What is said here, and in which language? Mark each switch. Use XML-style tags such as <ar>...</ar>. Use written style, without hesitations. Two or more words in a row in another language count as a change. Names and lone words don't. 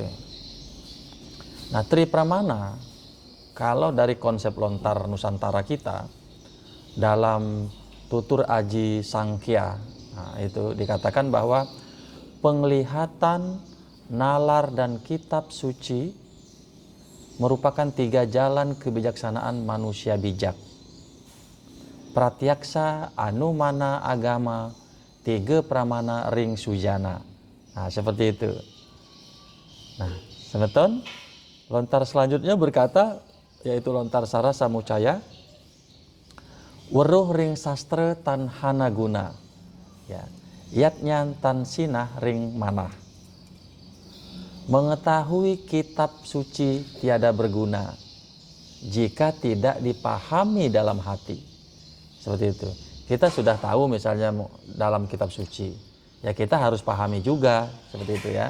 <id>Nah, Tri Pramana, kalau dari konsep lontar Nusantara kita, dalam Tutur Aji Sangkhya, nah, itu dikatakan bahwa penglihatan, nalar, dan kitab suci merupakan 3 jalan kebijaksanaan manusia bijak.</id> <kaw>Pratyaksa, Anumana, agama, 3 pramana ring sujana.</kaw> <id>Nah, seperti itu. Nah, semeton lontar selanjutnya berkata, yaitu lontar Sarasa Mucaya,</id> <kaw>weruh ring sastra tan hana guna, ya, yatnyan tan sinah ring manah.</kaw> <id>Mengetahui kitab suci tiada berguna jika tidak dipahami dalam hati. Seperti itu. Kita sudah tahu misalnya dalam kitab suci, ya kita harus pahami juga, seperti itu ya.</id>